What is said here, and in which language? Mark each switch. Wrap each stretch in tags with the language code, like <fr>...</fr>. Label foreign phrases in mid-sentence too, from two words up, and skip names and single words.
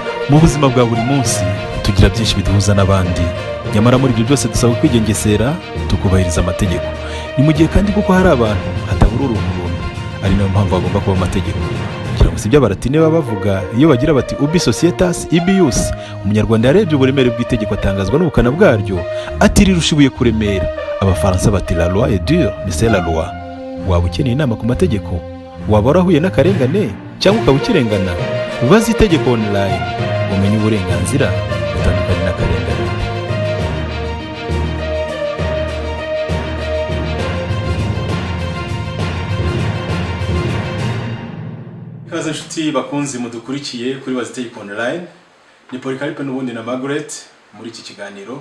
<rw>Mu buzima bwa buri munsi tugira byinshi biduhuza n'abandi, nyamara muri ibyo byose dusaba kwigengesera tukubahiriza amategeko. Ni mu gihe kandi kuko hari abantu hatabura urunturuntu, ari nayo mpamvu hagomba kuba amategeko. Kugira ngo si ibyo abaratine baba bavuga iyo bagira bati</rw> <la>ubi societas ibius,</la> <rw>umunyarwanda yarebye uburemere bw'itegeko atangazwa n'ubukana bwaryo, ati rirusha ibuye kuremera. Abafaransa bati</rw> <fr>la loi est dure mais c'est la loi.</fr> <rw>Waba ukeneye inama ku mategeko, waba warahuye n'akarengane cyangwa ukaba ukirengana, baza itegeko online umenye uburenganzira butandukanye n'akarengane. Kaze inshuti bakunzi mudukurikiye kuri baza itegeko online, ni Polycarpe n'ubundi na Margaret muri iki kiganiro.</rw>